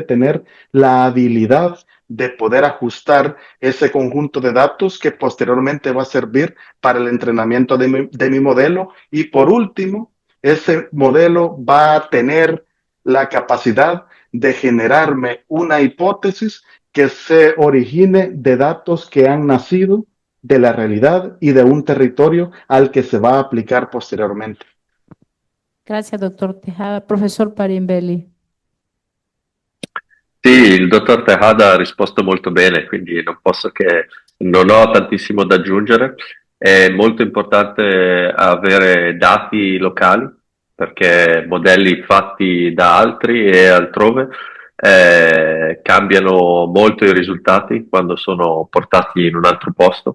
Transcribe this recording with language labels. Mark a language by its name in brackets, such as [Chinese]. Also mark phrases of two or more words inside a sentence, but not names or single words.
[Spanish] tener la habilidad de poder ajustar ese conjunto de datos que posteriormente va a servir para el entrenamiento de mi modelo y por último, ese modelo va a tener la capacidad de generarme una hipótesis que se origine de datos que han nacido de la realidad y de un territorio al que se va a aplicar posteriormente. Gracias, doctor Tejada. Profesor Parimbelli. [Italian] Sì, il dottor Tejada ha risposto molto bene, quindi non ho tantissimo da aggiungere. È molto importante avere dati locali, perché modelli fatti da altri e altrove cambiano molto i risultati quando sono portati in un altro posto.